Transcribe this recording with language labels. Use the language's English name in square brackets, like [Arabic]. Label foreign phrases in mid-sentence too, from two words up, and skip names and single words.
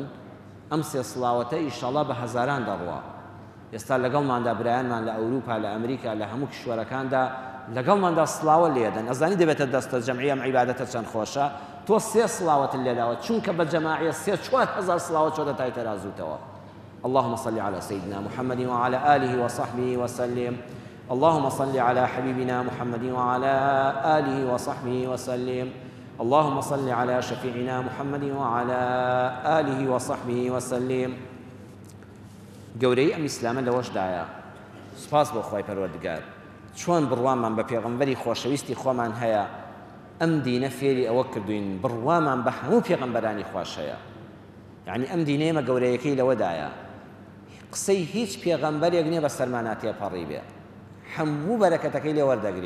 [Central Kurdish] ئەم 3 سڵاوەتە ئینشاءالله بە هەزاران دەڕوە. ئێستا لەگەڵماندا برایانمان لە ئەوروپا، لە ئەمریکا، لە هەموو کشوەرەکاندا لەگەڵماندا سڵاوە لێدەن. ئەزانی دەبێتە دەستە جەمعی ئەم عیبادەتە چەند خۆشە. تۆ 3 سڵاوەت لێداوە چونکە بە جەماعیە 3-4 هەزار سڵاوەت چۆتە تای تەرازوتەوە. [Arabic] اللهم صل على سيدنا محمد وعلى آله وصحبه وسلم. اللهم صل على حبيبنا محمد وعلى آله وصحبه وسلم. اللهم صل على شفيعنا محمد وعلى آله وصحبه وسلم. [Central Kurdish] گەورەی ئەم ئیسلامە لەوەشدایە. سپاس بۆ خوای پەروەردگار چۆن بڕوامان بە پێغەمبەری خۆشەویستی خۆمان هەیە. ئەم دینە فێری ئەوە کردوین بڕوامان بە هەموو پێغەمبەرانی خوش هەیە. یعنی ئەم دینەیەمە گەورەیەکەی لەوەدایە قسەی هیچ پێغەمبەرێک نییە بە سەرمانە تێپەڕی بێ، هەموو بەرەکەتەکەی لێ وەردەگرین.